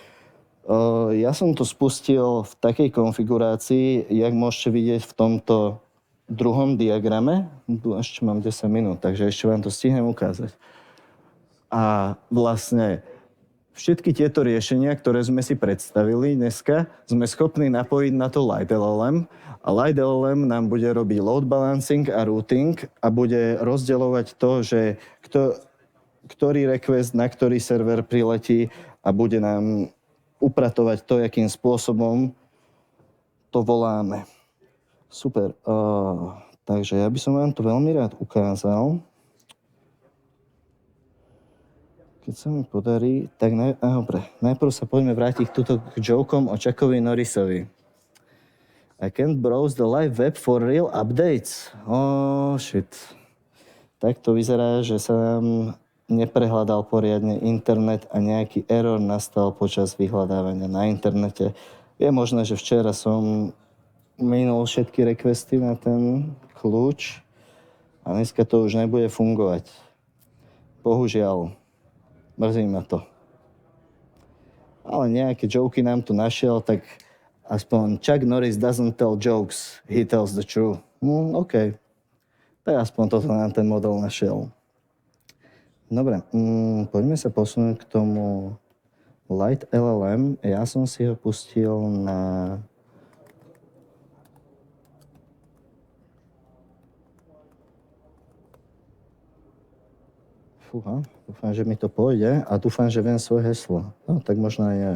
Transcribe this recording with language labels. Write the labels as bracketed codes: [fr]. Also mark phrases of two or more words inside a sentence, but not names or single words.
[sk] Ja som to spustil v takej konfigurácii, jak môžete vidieť v tomto druhom diagrame. Tu ešte mám 10 minút, takže ešte vám to stihnem ukázať. A vlastne všetky tieto riešenia, ktoré sme si predstavili dneska, sme schopní napojiť na to Light LLM. A Light LLM nám bude robiť [en] load balancing [sk] a routing a bude rozdeľovať to, že ktorý request na ktorý server priletí a bude nám upratovať to, akým spôsobom to voláme. Super. Takže ja by som vám to veľmi rád ukázal. Keď sa mi podarí, tak dobre. Najprv sa poďme vrátiť tuto k jokom o Chuckovi Norrisovi. [en] I can't browse the live web for real updates. Oh, shit. [sk] Tak to vyzerá, že sa nám neprehľadal poriadne internet a nejaký error nastal počas vyhľadávania na internete. Je možné, že včera som minul všetky requesty na ten kľúč a dneska to už nebude fungovať. Bohužiaľ. Mrzí ma to. Ale nejaké joky nám tu našiel, tak aspoň [en] Chuck Norris doesn't tell jokes, he tells the truth. [sk] OK. Tak aspoň toto nám ten model našiel. Dobre, poďme sa posunúť k tomu Light LLM. Ja som si ho pustil na... Fúha, dúfam, že mi to pôjde a dúfam, že viem svoje heslo.